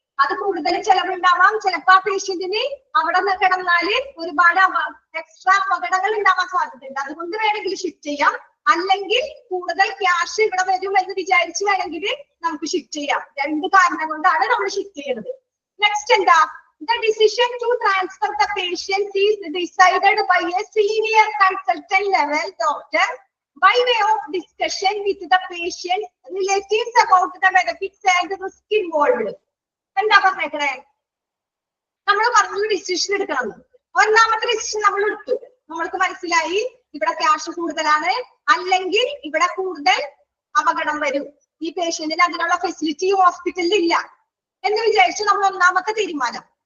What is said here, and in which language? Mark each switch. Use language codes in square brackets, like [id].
[ml] അത് കൂടുതൽ ചെലവുണ്ടാവാം, ചിലപ്പോ ആ പേഷ്യന്റിന് അവിടെ നിന്ന് കിടന്നാല് ഒരുപാട് എക്സ്ട്രാ അപകടങ്ങൾ ഉണ്ടാവാൻ സാധ്യതയുണ്ട്. അതുകൊണ്ട് വേണമെങ്കിൽ ഷിഫ്റ്റ് ചെയ്യാം, അല്ലെങ്കിൽ കൂടുതൽ ക്യാഷ് ഇവിടെ വരും എന്ന് വിചാരിച്ച് വേണമെങ്കിൽ നമുക്ക് ഷിഫ്റ്റ് ചെയ്യാം. രണ്ട് കാരണം കൊണ്ടാണ് നമ്മൾ ഷിഫ്റ്റ് ചെയ്യുന്നത്. നെക്സ്റ്റ് എന്താ, [en] the decision to transfer the patient is decided by a senior consultant level doctor by way of discussion with the patient relatives about the benefits and risk involved. [ml] എന്താ പറഞ്ഞേക്കണേ, നമ്മൾ പറഞ്ഞു ഡിസിഷൻ എടുക്കണം. ഒന്നാമത്തെ decision നമ്മൾ എടുത്തു, നമ്മൾക്ക് മനസ്സിലായി ഇവിടെ ക്യാഷ് കൂടുതലാണ്, അല്ലെങ്കിൽ ഇവിടെ കൂടുതൽ അപകടം വരും, ഈ പേഷ്യന്റിന് അതിനുള്ള ഫെസിലിറ്റി ഹോസ്പിറ്റലിൽ ഇല്ല എന്ന് വിചാരിച്ചു നമ്മൾ ഒന്നാമത്തെ തീരുമാനം.